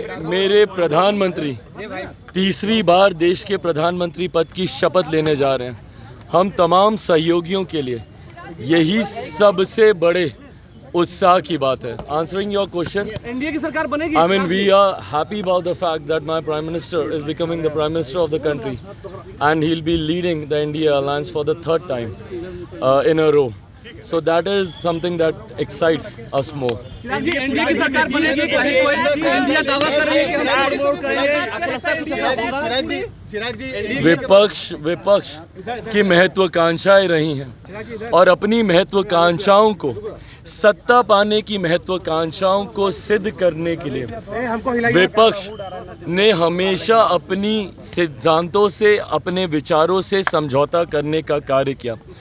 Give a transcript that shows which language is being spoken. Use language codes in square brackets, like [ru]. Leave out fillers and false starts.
[hi] मेरे प्रधानमंत्री तीसरी बार देश के प्रधानमंत्री पद की शपथ लेने जा रहे हैं। हम तमाम सहयोगियों के लिए यही सबसे बड़े उत्साह की बात है। [en] Answering your question, [hi] एनडीए की सरकार बनेगी। [en] I mean, we are happy about the fact that my Prime Minister is becoming the Prime Minister of the country and he'll be leading the NDA alliance for the 3rd time in a row. So that is something that excites us more. [hi] NDA की सरकार बनेगी, India दावा कर रही है कि विपक्ष की महत्वाकांक्षाएं रही हैं और अपनी महत्वाकांक्षाओं को, सत्ता पाने की महत्वाकांक्षाओं को सिद्ध करने के लिए विपक्ष ने हमेशा अपनी सिद्धांतों से, अपने विचारों से समझौता करने का कार्य किया।